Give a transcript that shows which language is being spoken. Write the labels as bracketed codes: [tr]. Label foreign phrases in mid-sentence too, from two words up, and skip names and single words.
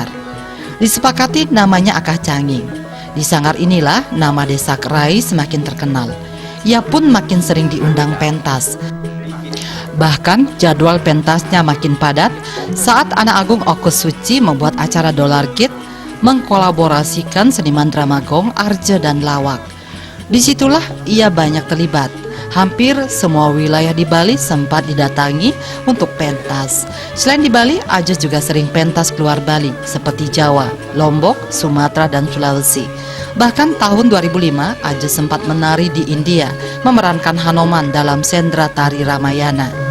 [id] Disepakati namanya Akah Canging. Di sanggar inilah nama desa Kerai semakin terkenal. Ia pun makin sering diundang pentas. Bahkan jadwal pentasnya makin padat saat Anak Agung Okus Suci membuat acara Dolar Kid mengkolaborasikan seniman drama gong, arje, dan lawak. Disitulah ia banyak terlibat. Hampir semua wilayah di Bali sempat didatangi untuk pentas. Selain di Bali, Ajus juga sering pentas keluar Bali seperti Jawa, Lombok, Sumatera, dan Sulawesi. Bahkan tahun 2005, Ajus sempat menari di India, memerankan Hanoman dalam Sendra Tari Ramayana.